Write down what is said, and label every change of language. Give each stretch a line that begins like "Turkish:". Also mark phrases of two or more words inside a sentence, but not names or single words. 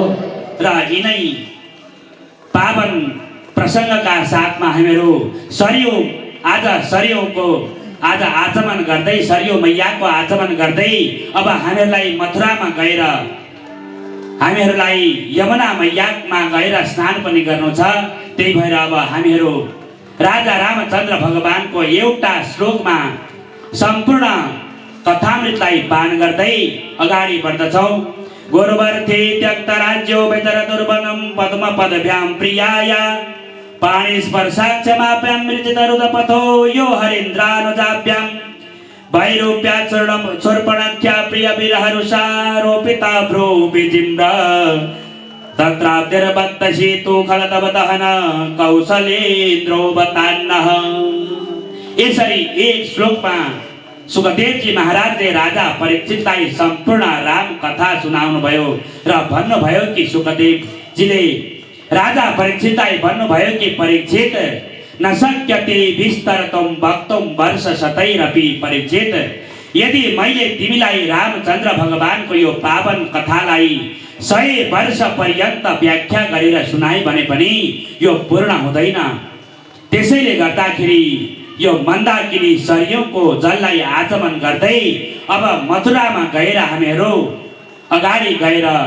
Nepali: र यिनै पावन प्रसङ्गका साथमा हामीहरू सरयू आज सरयूको आज आचमन गर्दै सरयू मैयाको आचमन गर्दै अब हामीहरूलाई मथुरामा गएर हामीहरूलाई यमुना मैयामा गएर स्नान पनि गर्नु छ। त्यही भएर अब हामीहरू राजा रामचन्द्र भगवानको एउटा श्लोकमा सम्पूर्ण कथामृतलाई पान गर्दै अगाडि बढ्दछौँ।
Sanskrit: गुरुवर्थे त्यक्त राज्यो बेतर दुर्वनं पद्म पदभ्यां प्रियाय पाणि स्पर्शाक्षमाप्यां मृजितरुदपथो यो हरीन्द्रानुजाभ्यां वैरूप्याचरणं शूर्पणख्या प्रिय विरहरुषारोपिता भ्रू विजिम्र तत्राब्धिर्बद्धशीतु खलतव दहन कौशलेन्द्रोवतान्नः।
Nepali: यसरी एक श्लोकमा सुखदेवजी महाराजले राजा परीक्षितलाई सम्पूर्ण राम कथा सुनाउनु भयो र भन्नुभयो कि सुखदेवजीले राजा परीक्षितलाई भन्नुभयो कि परीक्षित
Sanskrit: न शक्यते विस्तरतम वक्तुम वर्ष शतैरपि परीक्षित,
Nepali: यदि मैले तिमीलाई रामचन्द्र भगवानको यो पावन कथालाई 100 वर्ष पर्यन्त व्याख्या गरेर सुनाए भने पनि यो पूर्ण हुँदैन। त्यसैले गर्दाखेरि यो मन्दाकिनी सरयूको जललाई आचमन गर्दै अब मथुरामा गएर हामीहरू अगाडि गएर